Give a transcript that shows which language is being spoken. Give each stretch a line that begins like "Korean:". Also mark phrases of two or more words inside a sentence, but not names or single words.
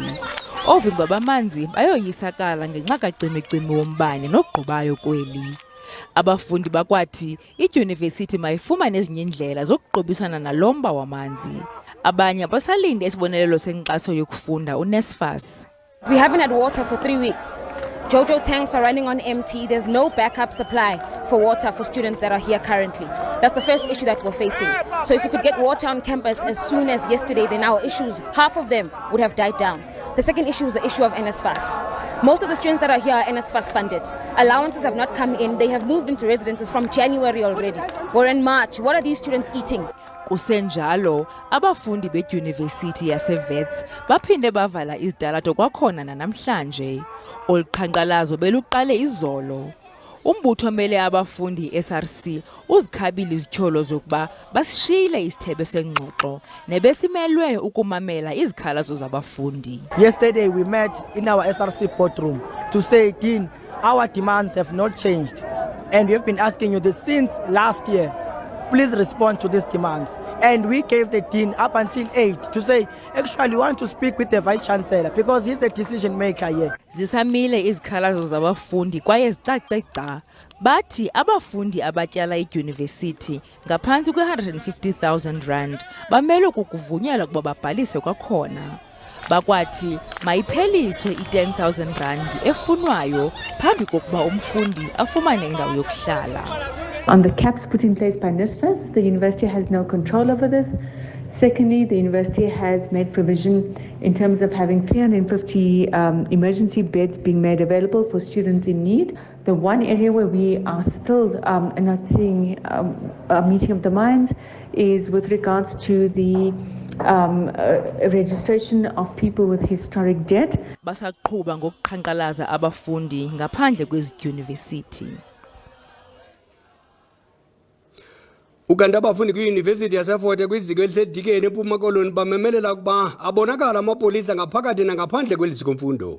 Xhosa: Oovimba bamanzi bayoyisakala ngenxa kacimicimi wombane nogqubayo kweli. Abafundi bakwathi idyunivesithi mayifumane ezinye indlela zokuqobisana nalomba wamanzi. Abanye basalinde isibonelelo senkxaso yokufunda uNSFAS.
English: We haven't had water for 3 weeks. Jojo tanks are running on empty. There's no backup supply for water for students that are here currently. That's the first issue that we're facing. So if we could get water on campus as soon as yesterday, then our issues, half of them would have died down. The second issue is the issue of NSFAS. Most of the students that are here are NSFAS funded. Allowances have not come in. They have moved into residences from January already. We're in March. What are these students eating?
Xhosa: Kusenjalo, abafundi bedyunivesithi yaseWits baphinde bavala izitalato kwakhona namhlanje. Oluqhankqalazo beluqale izolo. Umbutho omele abafundi SRC uzikhabile izityholo zokuba basishiyile isithebe sengxoxo nebesimelwe ukumamela izikhalazo zabafundi.
English: Yesterday we met in our SRC boardroom to say, Dean, our demands have not changed and we have been asking you this since last year. Please respond to these demands. And we gave the dean up until 8 to say, actually, we want to speak with the vice chancellor because he's the decision maker here.
Xhosa: Zisamile izikhalazo zabafundi kwaye zicace gca. Bathi abafundi abatyala idyunivesithi ngaphantsi kwe-150,000 rand bamele kukuvunyelwa ukuba babhalise kwakhona. Bakwathi mayipheliswe i-10,000 rand efunwayo phambi kokuba umfundi afumane indawo yokuhlala.
English: On the caps put in place by NSFAS, the university has no control over this. Secondly, the university has made provision in terms of having 350 emergency beds being made available for students in need. The one area where we are still not seeing a meeting of the minds is with regards to the registration of people with historic debt.
Xhosa: Basaqhuba ngokuqhankqalaza abafundi ngaphandle kwezidyunivesithi. Ukanti abafundi kwiYunivesithi yaseFort kwiziko elisedikeni eMpuma Koloni bamemelela ukuba abonakala amapolisa ngaphakathi nangaphandle kweliziko mfundo.